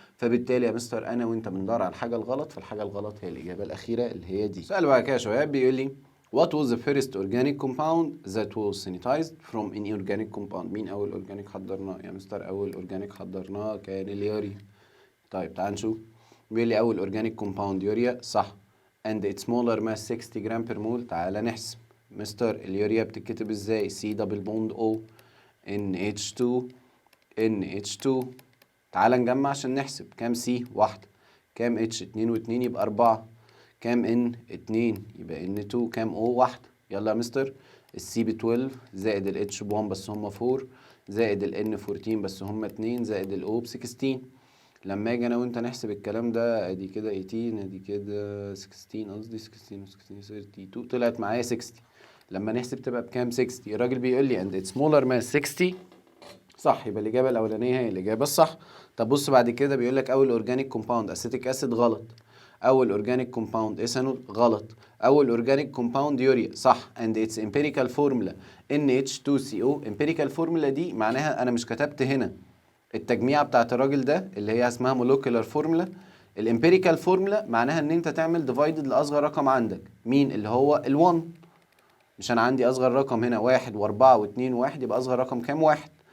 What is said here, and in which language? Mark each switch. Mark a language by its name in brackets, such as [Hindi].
[Arabic] فبالتالي يا مستر انا وانت بندور على الحاجه الغلط، فالحاجه الغلط هي الاجابه الاخيره اللي هي دي. سؤال بقى كده يا شباب بيقول لي [English] What was the first organic compound that was sanitized from inorganic compound؟ [Arabic] مين أول أورجانيك حضرناه؟ يا مستر أول أورجانيك حضرناه كان اليوريا. طيب تعال نشوف. بيقول لي أول أورجانيك كومباوند يوريا، صح. [English] and its molar mass 60 gram per mole. [Arabic] تعال نحسب. مستر اليوريا بتتكتب ازاي؟ [English] C double bond O NH2 NH2. [Arabic] تعال نجمع عشان نحسب. كام C؟ واحدة. كام H؟ 2 و2 يبقى 4. كام N؟ 2 يبقى N2. كام O؟ واحدة. يلا يا مستر السي ب 12 زائد الاتش ب 1 بس هم 4 زائد الان 14 بس هم 2 زائد الاو ب 16. لما اجي انا وانت نحسب الكلام ده ادي كده 18 ادي كده 16 قصدي 16 و 16 32 طلعت معايا 60. لما نحسب تبقى بكام؟ 60. الراجل بيقول لي [English] and its molar mass 60، [Arabic] صح، يبقى الاجابه الاولانيه هي الاجابه الصح. طب بص بعد كده بيقول لك اول اورجانيك كومباوند اسيتيك اسيد، غلط. اول اورجانيك كومباوند ايثانول، غلط. اول اورجانيك كومباوند يوريا، صح. [English] and its empirical formula NH2CO. [Arabic] empirical formula دي معناها انا مش كتبت هنا التجميعه بتاعت الراجل ده اللي هي اسمها molecular formula. الامبيريكال فورمولا معناها ان انت تعمل ديفايدد لاصغر رقم عندك، مين؟ اللي هو ال1. مش انا عندي اصغر رقم هنا 1 و4 و2 و1، يبقى اصغر رقم كام؟ 1.